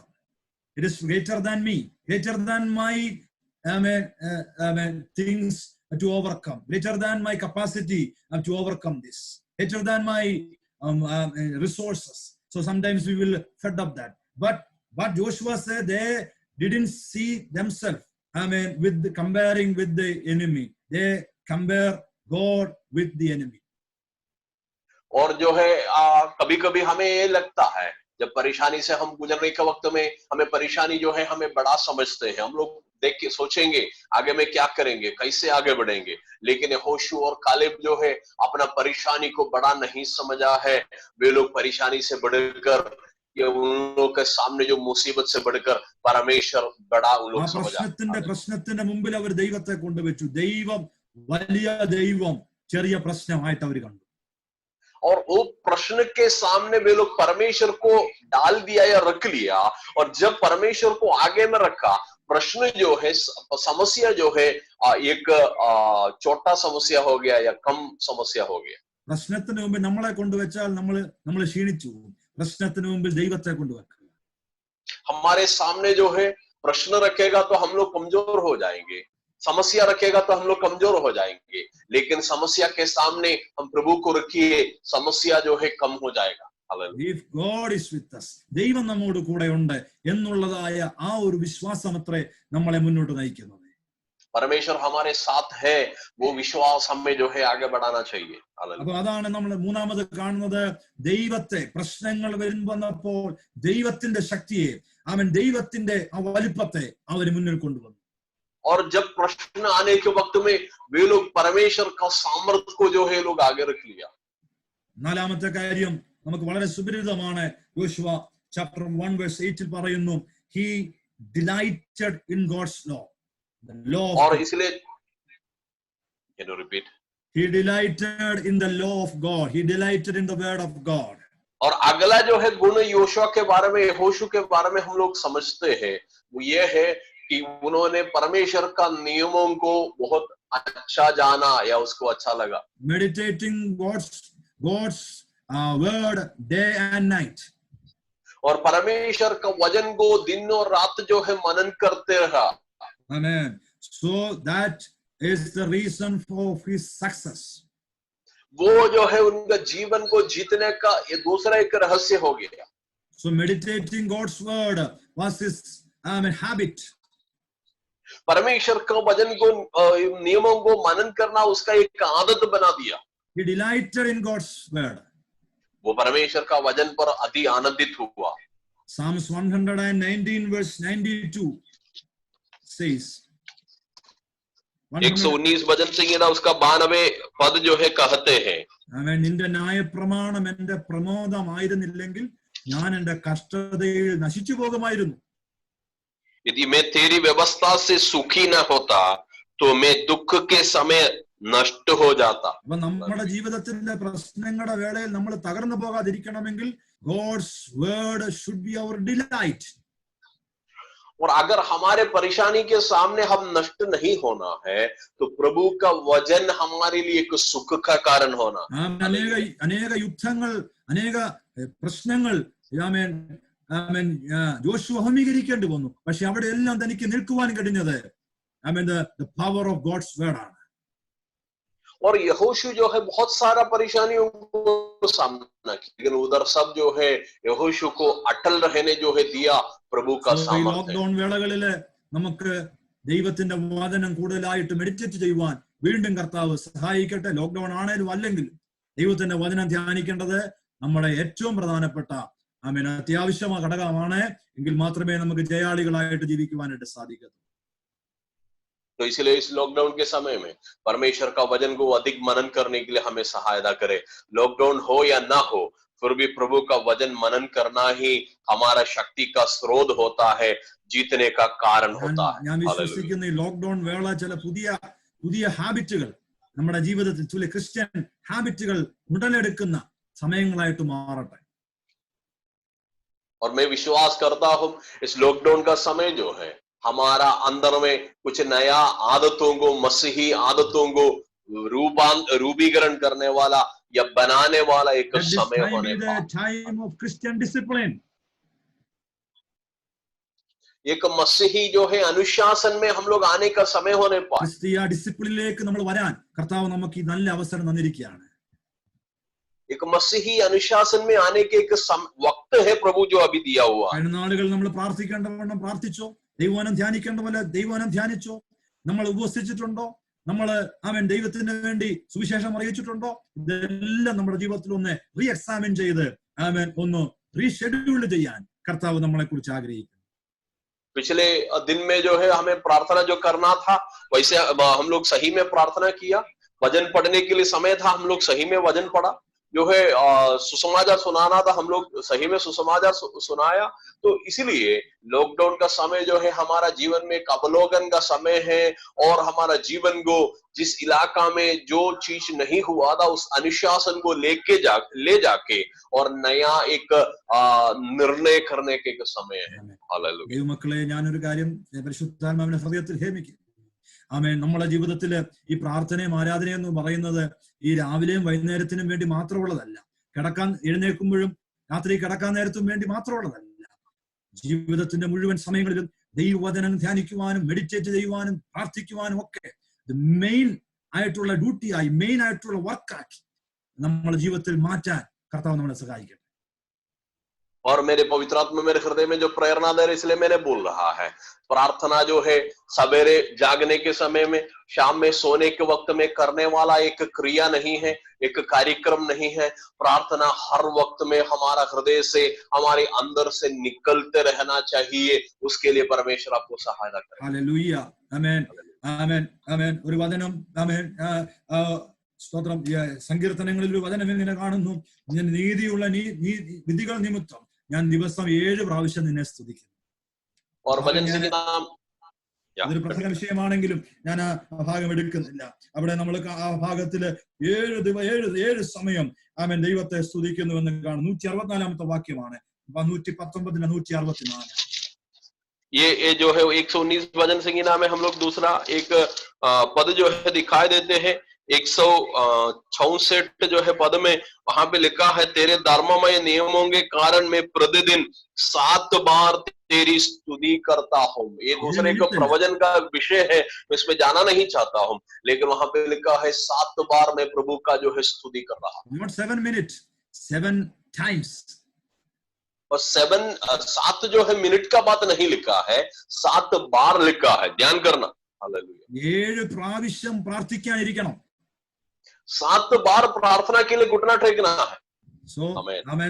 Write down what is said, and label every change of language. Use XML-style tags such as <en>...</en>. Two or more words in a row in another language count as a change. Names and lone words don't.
<en>It is greater than me, greater than my things to overcome, greater than my capacity to overcome this, greater than my resources. So sometimes we will fed up that. But what Joshua said, they didn't see themselves, with comparing with the enemy. They compare God with the enemy.</en> <hi>और जो है कभी कभी हमें ये लगता है जब परेशानी से हम गुजरने के वक्त में हमें परेशानी जो है हमें बड़ा समझते हैं, हम लोग देख के सोचेंगे आगे में क्या करेंगे, कैसे आगे बढ़ेंगे, लेकिन यहोशू और कालेब जो है अपना परेशानी को बड़ा नहीं समझा है। वे लोग परेशानी से बढ़कर, उन लोगों के सामने जो मुसीबत से बढ़कर परमेश्वर बड़ा उन लोग समझा।</hi> <ml>പ്രശ്നത്തിന്റെ മുമ്പിൽ അവർ ദൈവത്തെ കൊണ്ടുവച്ചു. ദൈവം വലിയ ദൈവം ചെറിയ പ്രശ്നമായിട്ട് അവർ കണ്ടു.</ml> <hi>और वो प्रश्न के सामने वे लोग परमेश्वर को डाल दिया या रख लिया, और जब परमेश्वर को आगे में रखा, प्रश्न जो है, समस्या जो है एक छोटा समस्या हो गया या कम समस्या हो गया।</hi> <ml>പ്രശ്നത്തിന് മുമ്പിൽ നമ്മളെ കൊണ്ടുവച്ചാൽ നമ്മൾ ക്ഷീണിച്ചു പോകും. പ്രശ്നത്തിന് മുമ്പിൽ ദൈവത്തെ കൊണ്ടുവെക്കുക.</ml> <hi>हमारे सामने जो है प्रश्न रखेगा तो हम लोग कमजोर हो जाएंगे, समस्या रखेगा तो हम लोग कमजोर हो जाएंगे, लेकिन समस्या के सामने हम प्रभु को रखिए, समस्या जो है कम हो जाएगा। हालेलुया।</hi> <en>If God is with us,</en> <ml>ദൈവം നമ്മോട് കൂടെ ഉണ്ട് എന്നുള്ളതായ ആ ഒരു വിശ്വാസമത്രേ നമ്മളെ മുന്നോട്ട് നയിക്കുന്നത്.</ml> <hi>परमेश्वर हमारे साथ है, वो विश्वास हमें जो है आगे बढ़ाना चाहिए।</hi> <ml>അപ്പൊ അതാണ് നമ്മൾ മൂന്നാമത് കാണുന്നത്. ദൈവത്തെ പ്രശ്നങ്ങൾ വന്നപ്പോൾ ദൈവത്തിന്റെ ശക്തിയെ, അവൻ ദൈവത്തിന്റെ ആ വലിപ്പത്തെ അവര് മുന്നിൽ കൊണ്ടുവന്നു.</ml> <hi>और जब प्रश्न आने के वक्त में वे लोग परमेश्वर का सामर्थ्य को जो है लोग आगे रख लिया।</hi> <ml>നാലാമത്തെ കാര്യം നമുക്ക് വളരെ സുപരിചിതമാണ്. യോശുവ ചാപ്റ്റർ 1 വേഴ്സ് 8 പറയുന്നു,</ml> <en>he delighted in God's law, the law of और God. इसलिए can you repeat? He delighted in the law of God, he delighted in the word of God.</en> <hi>और अगला जो है गुण योशुआ के बारे में, यहोशू के बारे में हम लोग समझते हैं, वो ये है कि उन्होंने परमेश्वर का नियमों को बहुत अच्छा जाना या उसको अच्छा लगा।</hi> <en>Meditating God's word day and night.</en> <hi>और परमेश्वर का वचन को दिन और रात जो है मनन करते रहा।</hi> <en>Amen. So that is the reason for his success.</en> <hi>वो जो है उनका जीवन को जीतने का ये दूसरा एक रहस्य हो गया।</hi> <en>So meditating God's word was his habit.</en> <hi>परमेश्वर का वचन को, नियमों को मनन करना उसका एक आदत बना दिया।</hi> <en>He delighted in God's word.</en> <hi>वो परमेश्वर का वचन पर अति आनंदित हुआ।</hi> <en>Psalms 119 verse 92 says,</en> <hi>119 वचन संहिता उसका 92 पद जो है कहते हैं,</hi> <ml>നിന്റെ ന്യായപ്രമാണം എന്റെ പ്രമോദമായിരുന്നില്ലെങ്കിൽ ഞാൻ എന്റെ കഷ്ടതയിൽ നശിച്ചു പോകുമായിരുന്നു.</ml> <hi>यदि मैं तेरी व्यवस्था से सुखी न होता तो मैं दुख के समय नष्ट हो जाता।</hi> <ml>അപ്പൊ നമ്മുടെ ജീവിതത്തിന്റെ പ്രശ്നങ്ങളുടെ വേളയിൽ നമ്മൾ തകർന്നു പോകാതിരിക്കണമെങ്കിൽ</ml> <en>God's word should be our delight.</en> <hi>और अगर हमारे परेशानी के सामने हम नष्ट नहीं होना है तो प्रभु का वचन हमारे लिए एक सुख का कारण होना।</hi> <ml>അനേക യുദ്ധങ്ങൾ, അനേക പ്രശ്നങ്ങൾ ജോഷുവ അഭിമുഖീകരിക്കേണ്ടി വന്നു. പക്ഷെ അവിടെ എല്ലാം തനിക്ക് നിൽക്കുവാൻ കഴിഞ്ഞത്</ml> <en>the power of God's word</en> <ml>ആണ്. और यहोशू जो है बहुत सारा परेशानियों को सामना किया, लेकिन उधर सब जो है यहोशू को अटल रहने जो है दिया प्रभु का सामर्थ्य। ലോക്ക്ഡൌൺ വേളകളില് നമുക്ക് ദൈവത്തിന്റെ വചനം കൂടുതലായിട്ട് മെഡിറ്റേറ്റ് ചെയ്യുവാൻ വീണ്ടും കർത്താവ് സഹായിക്കട്ടെ. ലോക്ക്ഡൌൺ ആണേലും അല്ലെങ്കിലും ദൈവത്തിന്റെ വചനം ധ്യാനിക്കേണ്ടത് നമ്മുടെ ഏറ്റവും പ്രധാനപ്പെട്ട അത്യാവശ്യമായ ഘടകമാണ്. എങ്കിൽ മാത്രമേ നമുക്ക് ജയാളികളായിട്ട് ജീവിക്കുവാനായിട്ട് സാധിക്കൂ.</ml> <hi>तो इसलिए इस लॉकडाउन के समय में परमेश्वर का वचन को अधिक मनन करने के लिए हमें सहायता करे। लॉकडाउन हो या ना हो, फिर भी प्रभु का वचन मनन करना ही हमारा शक्ति का स्रोत होता है, जीतने का कारण होता है।</hi> <ml>ഞാൻ വിശ്വസിക്കുന്ന ഈ ലോക്ക്ഡൌൺ വേള ചില പുതിയ ഹാബിറ്റുകൾ നമ്മുടെ ജീവിതത്തിൽ, ചില</ml> <en>Christian habits</en> <ml>ഉടലെടുക്കുന്ന സമയങ്ങളായിട്ട് മാറട്ടെ.</ml> <hi>और मैं विश्वास करता हूं इस लॉकडाउन का समय जो है हमारा अंदर में कुछ नया आदतों को, मसीही आदतों को रूपीकरण करने वाला या बनाने वाला एक समय होने का, एक मसीही जो है अनुशासन में हम लोग आने का समय होने पाए।</hi> <ml>ഡിസിപ്ലിനിലേക്ക് നമ്മൾ വരാൻ കർത്താവ് നമുക്ക് ഈ നല്ല അവസരം തന്നിരിക്കുകയാണ്.</ml> <hi>एक मसीही अनुशासन में आने के एक वक्त है प्रभु जो अभी दिया हुआ।</hi> <ml>നാളുകൾ നമ്മൾ പ്രാർത്ഥിക്കേണ്ടവണ്ണം പ്രാർത്ഥിച്ചോ, ദൈവവചനം ധ്യാനിക്കേണ്ട പോലെ ദൈവവചനം ധ്യാനിച്ചോ, നമ്മൾ ഉപവസിച്ചിട്ടുണ്ടോ, നമ്മൾ ദൈവത്തിന് വേണ്ടി സുവിശേഷം അറിയിച്ചിട്ടുണ്ടോ, ഇതെല്ലാം നമ്മുടെ ജീവിതത്തിൽ ഒന്ന് റീ എക്സാമിൻ ചെയ്ത് ഒന്ന് റീഷെഡ്യൂൾ ചെയ്യാൻ കർത്താവ് നമ്മളെ കുറിച്ച് ആഗ്രഹിക്കുന്നു.</ml> <hi>पिछले दिन में जो है हमें प्रार्थना जो करना था वैसे हम लोग सही में प्रार्थना किया, वचन पढ़ने के लिए समय था, हम लोग सही में वचन पढ़ा, जो है सुसमाचार सुनाना था, हम लोग सही में सुसमाचार सुनाया। तो इसलिए लॉकडाउन का समय जो है हमारा जीवन में एक अवलोकन का समय है, और हमारा जीवन को जिस इलाका में जो चीज नहीं हुआ था उस अनुशासन को ले जाके और नया एक निर्णय करने के एक समय है। हालेलुया।</hi> <ml>ദൈവമക്കളെ, ഞാനൊരു കാര്യം പരിശുദ്ധാത്മാവിന്റെ ഹൃദയത്തിൽ ഹേമിക്കും. നമ്മുടെ ജീവിതത്തില് ഈ പ്രാർത്ഥനയും ആരാധനയും എന്ന് പറയുന്നത് ഈ രാവിലെയും വൈകുന്നേരത്തിനും വേണ്ടി മാത്രമുള്ളതല്ല, കിടക്കാൻ എഴുന്നേൽക്കുമ്പോഴും രാത്രി കിടക്കാൻ നേരത്തും വേണ്ടി മാത്രമുള്ളതല്ല. ജീവിതത്തിന്റെ മുഴുവൻ സമയങ്ങളിലും ദൈവവചനം ധ്യാനിക്കുവാനും മെഡിറ്റേറ്റ് ചെയ്യുവാനും പ്രാർത്ഥിക്കുവാനും ഒക്കെ മെയിൻ ആയിട്ടുള്ള ഡ്യൂട്ടിയായി, മെയിൻ ആയിട്ടുള്ള വർക്കാക്കി നമ്മുടെ ജീവിതത്തിൽ മാറ്റാൻ കർത്താവ് നമ്മളെ സഹായിക്കട്ടെ.</ml> <hi>और मेरे पवित्र आत्मा मेरे हृदय में जो प्रेरणा दे रही, इसलिए मैंने बोल रहा है, प्रार्थना जो है सवेरे जागने के समय में, शाम में सोने के वक्त में करने वाला एक क्रिया नहीं है, एक कार्यक्रम नहीं है. प्रार्थना हर वक्त में हमारा हृदय से, हमारे अंदर से निकलते रहना चाहिए. उसके लिए परमेश्वर आपको सहायता करे.</hi> <ml>ഹല്ലേലൂയ. ആമേൻ, ആമേൻ, ആമേൻ. ഒരു വചനം, ആമേൻ, സ്തോത്രം. സങ്കീർത്തനങ്ങളിൽ ഒരു വചനം ഇങ്ങനെ കാണുന്നു, നീതിയുള്ള വിധികൾ നിമിത്തം ഞാൻ ദിവസം 7 പ്രാവശ്യം നിന്നെ സ്തുതിക്കുന്നു. അതൊരു പ്രധാന വിഷയമാണെങ്കിലും ഞാൻ ആ ഭാഗം എടുക്കുന്നില്ല. അവിടെ നമ്മൾ ആ ഭാഗത്തില് 7 സമയം ആമേൻ ദൈവത്തെ സ്തുതിക്കുന്നു എന്ന് കാണും. 164 വാക്യമാണ്. 119 164.</ml> <hi>ये जो है 119 भजन संगीता में हम लोग दूसरा एक पद जो है दिखाई देते हैं. 166 जो है पद में वहां पे लिखा है, तेरे धर्ममय नियमों के कारण मैं प्रतिदिन 7 बार तेरी स्तुति करता हूँ. ये दूसरे का प्रवचन का विषय है, मैं इसमें जाना नहीं चाहता हूँ, लेकिन वहां पे लिखा है 7 बार मैं प्रभु का जो है स्तुति कर रहा हूँ.</hi> <en>Not 7 minutes, 7 times.</en> <hi>और 7 जो है मिनट का बात नहीं लिखा है, 7 बार लिखा है. ध्यान करना. हालेलुया.</hi> <ml>7 പ്രാവശ്യം പ്രാർത്ഥിക്കാനിരിക്കണം.</ml> <hi>7 बार प्रार्थना के लिए घुटना टेकना है.</hi> <ml>സോ ആമേൻ.</ml>